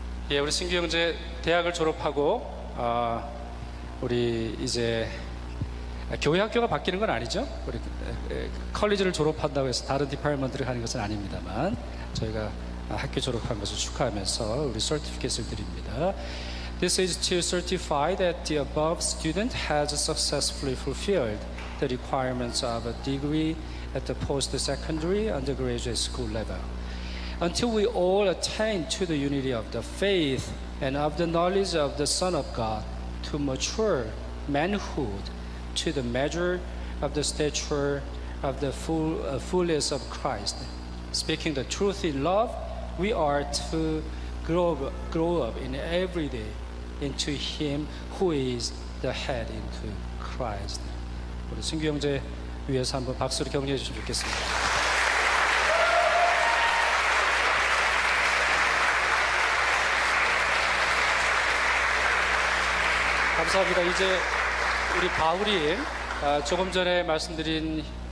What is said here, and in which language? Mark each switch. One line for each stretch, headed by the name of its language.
Korean: 예, 우리 승규 형제 대학을 졸업하고 우리 이제 교회 학교가 바뀌는 건 아니죠. 우리 컬리지를 졸업한다고 해서 다른 디파트먼트를 가는 것은 아닙니다만 저희가 학교 졸업한 것을 축하하면서 우리 서티피케이트를 드립니다.
English: This is to certify that the above student has successfully fulfilled the requirements of a degree at the post-secondary undergraduate school level. Until we all attain to the unity of the faith and of the knowledge of the Son of God, to mature manhood, to the measure of the stature of the fullness of Christ. Speaking the truth in love, we are to grow up in every day into Him who is the head, into Christ.
Korean: 우리 승규 형제 위해서 한번 박수로 격려해 주시면 좋겠습니다. 감사합니다. 이제 우리 바울이 조금 전에 말씀드린